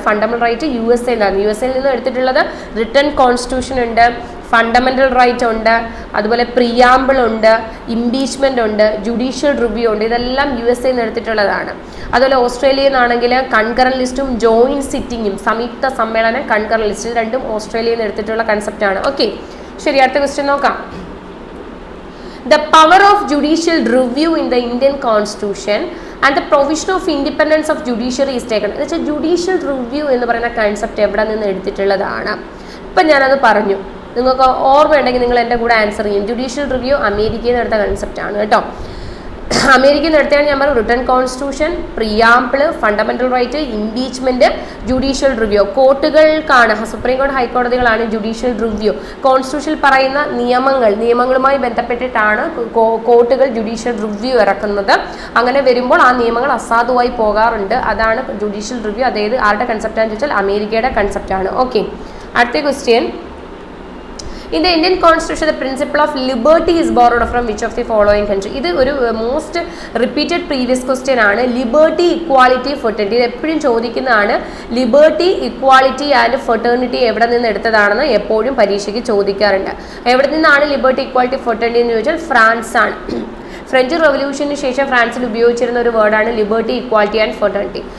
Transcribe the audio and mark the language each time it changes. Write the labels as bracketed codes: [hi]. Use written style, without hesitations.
[ml] Fundamental right USA നിന്ന് എടുത്തിട്ടുള്ളത് written constitution ഉണ്ട്, ഫണ്ടമെന്റൽ റൈറ്റ് ഉണ്ട്, അതുപോലെ പ്രിയാമ്പിൾ ഉണ്ട്, ഇംപീച്ച്മെന്റ് ഉണ്ട്, ജുഡീഷ്യൽ റിവ്യൂ ഉണ്ട്. ഇതെല്ലാം USA നിന്ന് എടുത്തിട്ടുള്ളതാണ്. അതുപോലെ ഓസ്ട്രേലിയയിൽ നിന്നാണെങ്കിൽ കൺകറന്റ് ലിസ്റ്റും ജോയിന്റ് സിറ്റിങ്ങും, സംയുക്ത സമ്മേളനം, കൺകറന്റ് ലിസ്റ്റ് രണ്ടും ഓസ്ട്രേലിയയിൽ നിന്ന് എടുത്തിട്ടുള്ള കൺസെപ്റ്റ് ആണ്. ഓക്കെ, ശരി. അടുത്ത ക്വസ്റ്റ്യൻ നോക്കാം. [en] The power of judicial review in the Indian Constitution and the provision of independence of judiciary is taken. [ml] എന്നുവെച്ചാൽ ജുഡീഷ്യൽ റിവ്യൂ എന്ന് പറയുന്ന കൺസെപ്റ്റ് എവിടെ നിന്ന് എടുത്തിട്ടുള്ളതാണ്? ഇപ്പം ഞാനത് പറഞ്ഞു. നിങ്ങൾക്ക് ഓർമ്മയുണ്ടെങ്കിൽ നിങ്ങൾ എൻ്റെ കൂടെ ആൻസർ ചെയ്യും. ജുഡീഷ്യൽ റിവ്യൂ അമേരിക്കയിൽ നിന്ന് എടുത്ത കൺസെപ്റ്റാണ് കേട്ടോ. അമേരിക്കയിൽ നിന്ന് എടുത്താണ് ഞാൻ പറഞ്ഞു. Written constitution, preamble, fundamental right, impeachment, judicial review. കോർട്ടുകൾക്കാണ്, supreme കോടതി, ഹൈക്കോടതികളാണ് ജുഡീഷ്യൽ റിവ്യൂ. കോൺസ്റ്റിറ്റ്യൂഷനിൽ പറയുന്ന നിയമങ്ങളുമായി ബന്ധപ്പെട്ടിട്ടാണ് കോർട്ടുകൾ ജുഡീഷ്യൽ റിവ്യൂ ഇറക്കുന്നത്. അങ്ങനെ വരുമ്പോൾ ആ നിയമങ്ങൾ അസാധുവായി പോകാറുണ്ട്. അതാണ് ജുഡീഷ്യൽ റിവ്യൂ. അതായത് ആരുടെ കൺസെപ്റ്റാണെന്ന് ചോദിച്ചാൽ അമേരിക്കയുടെ കൺസെപ്റ്റാണ്. ഓക്കെ, അടുത്ത question. [en] In the Indian Constitution, the principle of liberty is borrowed from which of the following country? [ml] ഇത് ഒരു മോസ്റ്റ് റിപ്പീറ്റഡ് പ്രീവിയസ് ക്വസ്റ്റ്യൻ ആണ്. Liberty, equality, fraternity. ഇത് എപ്പോഴും ചോദിക്കുന്നതാണ്. ലിബർട്ടി, ഇക്വാളിറ്റി ആൻഡ് ഫെർട്ടേണിറ്റി എവിടെ നിന്ന് എടുത്തതാണെന്ന് എപ്പോഴും പരീക്ഷയ്ക്ക് ചോദിക്കാറുണ്ട്. എവിടെ നിന്നാണ് ലിബർട്ടി, ഇക്വാളിറ്റി, ഫെർട്ടേണിറ്റി എന്ന് ചോദിച്ചാൽ ഫ്രാൻസ് ആണ്. ഫ്രഞ്ച് റവല്യൂഷന് ശേഷം ഫ്രാൻസിൽ ഉപയോഗിച്ചിരുന്ന ഒരു വേർഡാണ് ലിബർട്ടി, ഇക്വാലിറ്റി ആൻഡ് ഫെർട്ടേണിറ്റി.